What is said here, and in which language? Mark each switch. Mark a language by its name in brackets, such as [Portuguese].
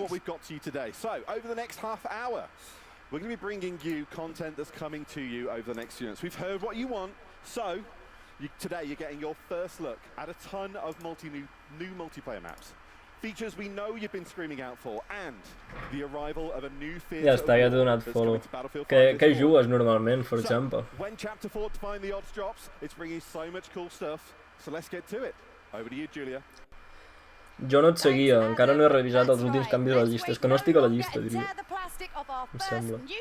[English] what we've got to you today. So, over the next half hour, we're going to be bringing you content that's coming to you over the next few minutes. We've heard what you want, so today you're getting your first look at a ton of new multiplayer maps. Features we know you've been screaming out for, and the arrival of a new theatre [Catalan] Ja està, ja t'he donat follow. Què jugues normalment, for exemple? [English] When Chapter 4 Define the Odds drops, it's bringing so much cool stuff, so let's get to it. Over to you, Julia. [Catalan] Jo no et seguia, encara no he revisat els últims canvis a la llista. És que no estic a la llista, diria. Em sembla.